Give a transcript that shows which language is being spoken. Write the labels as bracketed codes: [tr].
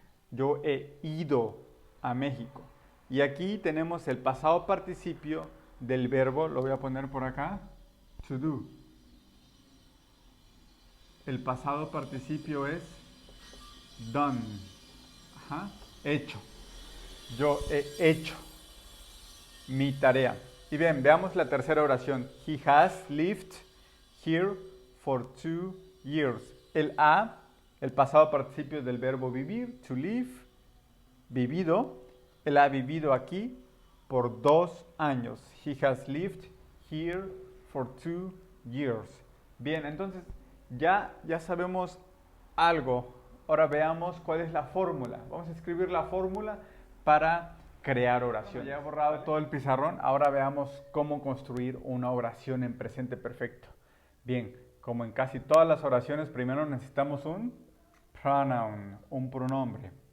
[es] Yo he ido a México. Y aquí tenemos el pasado participio del verbo, lo voy a poner por acá, to do. El pasado participio es done. Ajá, hecho. Yo he hecho mi tarea. Y bien, veamos la tercera oración. [en] He has lived here for 2 years. [es] El a, el pasado participio del verbo vivir, to live, vivido. Él ha vivido aquí por 2 años. [en] He has lived here for 2 years. [es] Bien, entonces ya sabemos algo. Ahora veamos cuál es la fórmula. Vamos a escribir la fórmula para crear oración. Ya he borrado todo el pizarrón. Ahora veamos cómo construir una oración en presente perfecto. Bien, como en casi todas las oraciones, primero necesitamos un pronoun, un pronombre.